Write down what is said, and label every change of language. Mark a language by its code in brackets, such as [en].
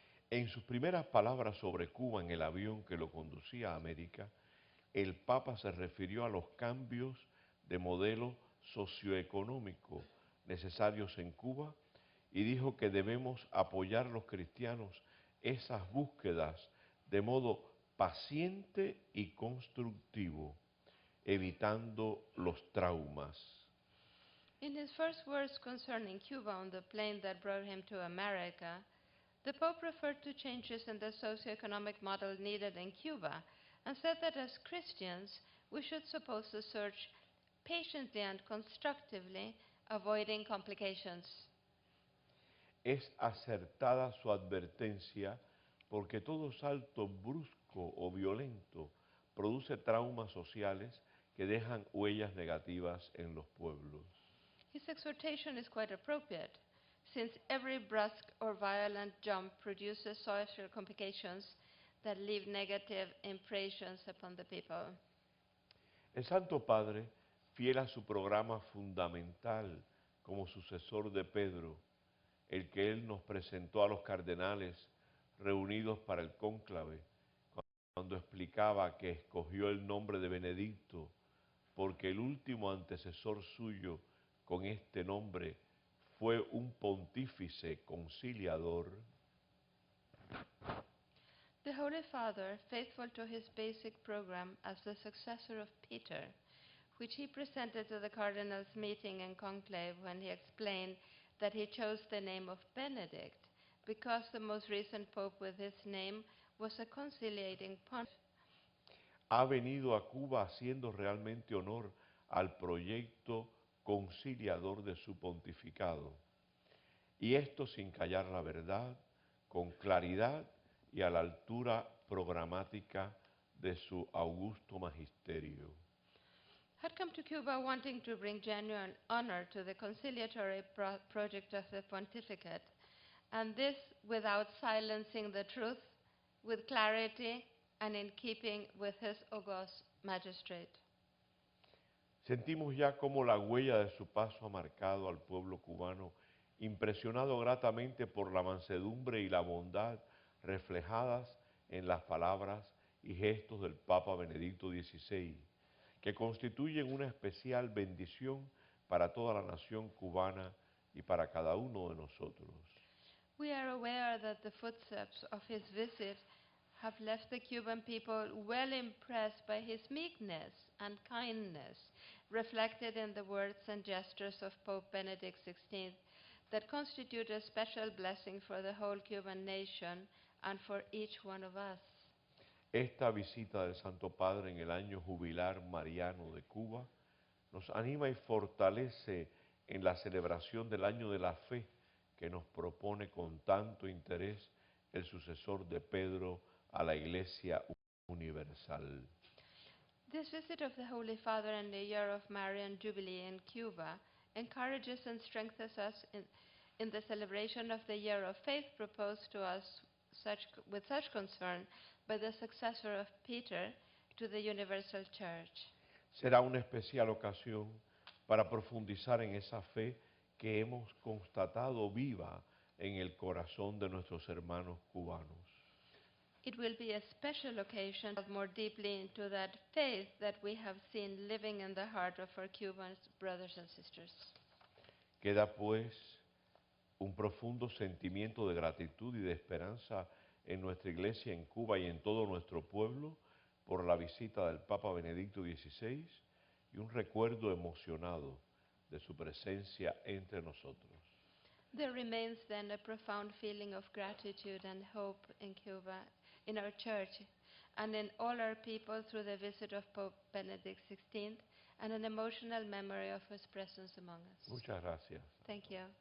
[es] En sus primeras palabras sobre Cuba en el avión que lo conducía a América, el Papa se refirió a los cambios de modelo socioeconómico necesarios en Cuba y dijo que debemos apoyar los cristianos esas búsquedas de modo paciente y constructivo, evitando los traumas. [en] In his first words concerning Cuba on the plane that brought him to America, the Pope referred to changes in the socioeconomic model needed in Cuba and said that as Christians, we should suppose the search patiently and constructively, avoiding complications. [es] Es acertada su advertencia porque todo salto brusco o violento produce traumas sociales que dejan huellas negativas en los pueblos. [en] His exhortation is quite appropriate, since every brusque or violent jump produces social complications that leave negative impressions upon the people. [es] El Santo Padre, fiel a su programa fundamental como sucesor de Pedro, el que él nos presentó a los cardenales reunidos para el cónclave, cuando explicaba que escogió el nombre de Benedicto porque el último antecesor suyo con este nombre fue un pontífice conciliador. [en] The Holy Father, faithful to his basic program as the successor of Peter, which he presented to the cardinals meeting in conclave when he explained that he chose the name of Benedict because the most recent pope with his name was a conciliating pontiff. [es] Ha venido a Cuba haciendo realmente honor al proyecto conciliador de su pontificado. y esto sin callar la verdad, con claridad y a la altura programática de su augusto magisterio. [en] Had come to Cuba wanting to bring genuine honor to the conciliatory project of the pontificate, and this without silencing the truth, with clarity, and in keeping with his august magistrate. [es] Sentimos ya cómo la huella de su paso ha marcado al pueblo cubano, impresionado gratamente por la mansedumbre y la bondad reflejadas en las palabras y gestos del Papa Benedicto XVI, que constituyen una especial bendición para toda la nación cubana y para cada uno de nosotros. [en] We are aware that the footsteps of his visit have left the Cuban people well impressed by his meekness and kindness, reflected in the words and gestures of Pope Benedict XVI, that constitute a special blessing for the whole Cuban nation and for each one of us. [es] Esta visita del Santo Padre en el año jubilar mariano de Cuba nos anima y fortalece en la celebración del año de la fe que nos propone con tanto interés el sucesor de Pedro a la Iglesia Universal. [en] This visit of the Holy Father in the year of Marian Jubilee in Cuba encourages and strengthens us in the celebration of the year of faith proposed to us with such concern by the successor of Peter to the Universal Church. [es] Será una especial ocasión para profundizar en esa fe que hemos constatado viva en el corazón de nuestros hermanos cubanos. [en] It will be a special occasion to delve more deeply into that faith that we have seen living in the heart of our Cuban brothers and sisters. [es] Queda pues un profundo sentimiento de gratitud y de esperanza en nuestra iglesia en Cuba y en todo nuestro pueblo por la visita del Papa Benedicto XVI y un recuerdo emocionado de su presencia entre nosotros. [en] There remains then a profound feeling of gratitude and hope in Cuba, in our church, and in all our people through the visit of Pope Benedict XVI, and an emotional memory of his presence among us. [es] Muchas gracias. [en] Thank you.